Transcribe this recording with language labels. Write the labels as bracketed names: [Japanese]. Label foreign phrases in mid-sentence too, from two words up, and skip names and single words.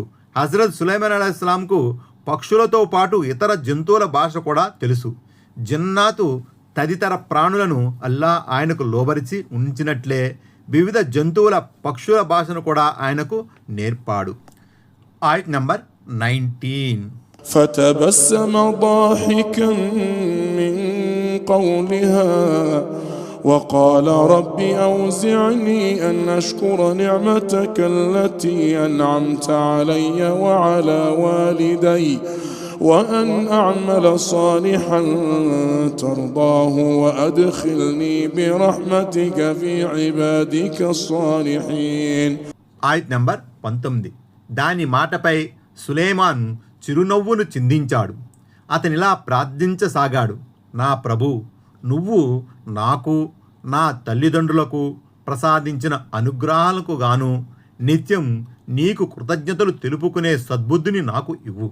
[Telugu] హజరత్ సులైమాన్ అలైహిస్సలాంకు పక్షులతో పాటు ఇతర జంతువుల భాష కూడా తెలుసు. జన్నాతు తదితర ప్రాణులను అల్లాహ్ ఆయనకు లోబరిచి ఉంచినట్లే వివిధ జంతువుల పక్షుల భాషను కూడా ఆయనకు నేర్పాడు. ఆయత్ నంబర్ 19. [Arabic] فتبسم ضاحكا من قولها وقال رب أوزعني أن أشكر نعمتك التي أنعمت علي وعلى والدي وأن أعمل صالحا ترضاه وأدخلني برحمتك في عبادك الصالحين. [Telugu] ఆయత్ నంబర్ 19. దాని మాటపై సులైమాన్ చిరునవ్వును చిందించాడు. అతనిలా ప్రార్థించసాగాడు: నా ప్రభు, నువ్వు నాకు, నా తల్లిదండ్రులకు ప్రసాదించిన అనుగ్రహాలకు గాను నిత్యం నీకు కృతజ్ఞతలు తెలుపుకునే సద్బుద్ధిని నాకు ఇవ్వు.